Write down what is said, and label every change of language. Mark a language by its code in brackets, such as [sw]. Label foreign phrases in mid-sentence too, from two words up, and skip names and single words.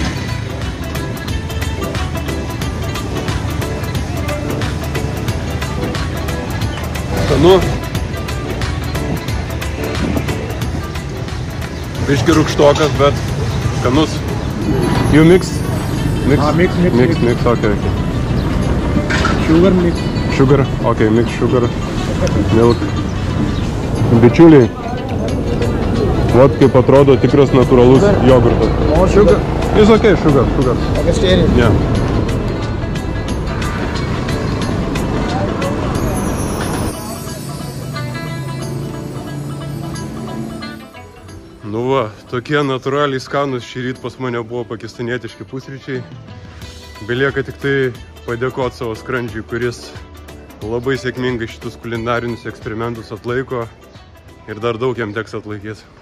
[lt] Skanu. Biški rūgštokas, bet skanus. [en] You mix? Mix, okay. Sugar mix. Sugar, okay, mix sugar, milk. [lt] Bičiuliai. Vat kaip atrodo tikras natūralus jogurtas. [en] More sugar? It's okay, sugar. Vegetarian? Yeah. [lt] Nu va, tokie natūraliai skanus šį rytą pas mane buvo pakistanietiški pusryčiai. Belieka tik tai padėkoti savo skrandžiui, kuris labai sėkmingai šitus kulinarinius eksperimentus atlaiko ir dar daug jam teks atlaikyti.